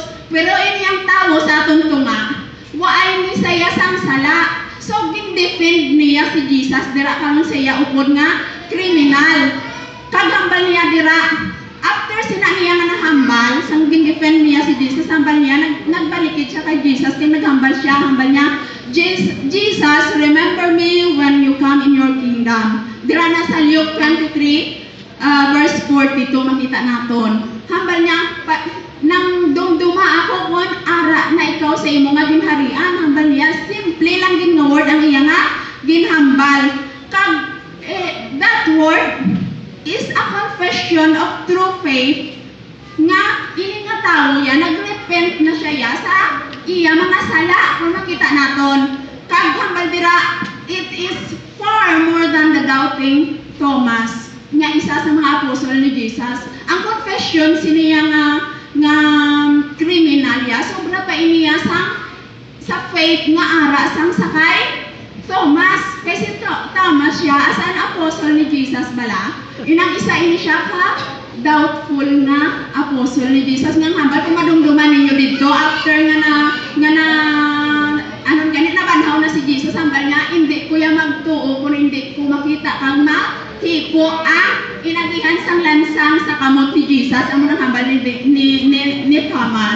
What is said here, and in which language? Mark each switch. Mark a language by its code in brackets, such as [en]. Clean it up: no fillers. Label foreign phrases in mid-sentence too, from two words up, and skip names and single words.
[hil] Pero ini ang tawo sa aton tunga, waay ni saya sang sala. So gin-defend niya si Jesus dira kang saya upod nga kriminal. Kag hambal niya dira, after sina niya nga nahambal, sang gin-defend niya si Jesus, hambal niya nagbalikid siya kay Jesus kay naghambal siya, hambal niya, [en] Jesus, remember me when you come in your kingdom. [hil] Dira na sa Luke 23, verse 42, makita naton. Hambal niya, nang dumduma ako kung ara na ikaw sa imo nga ginharian, hambal niya, simple lang ginword ang iya nga ginhambal. Kag, [en] that word is a confession of true faith [hil] nga ini nga tawo ya nagrepent na siya sa iya mga sala kung makita naton. Kag hambal dira, [en] it is far more than the doubting Thomas [hil] nga isa sa mga apostol ni Jesus. Ang confession siniya nga kriminal ya sobra pa iniya sa faith nga ara sang sakay Thomas. Kasi Thomas siya [en] as an apostle [hil] ni Jesus bala, inang isa ini siya ka doubtful na apostle ni Jesus nga hambal kung madumduman ninyo dito after nga na anong ganit na banhaw na si Jesus, hambal niya hindi ko ya magtuo kung hindi ko makita kang mahipon ko ang inagihan sang lansang sa kamot ni Jesus, amo nang hambal ni Thomas.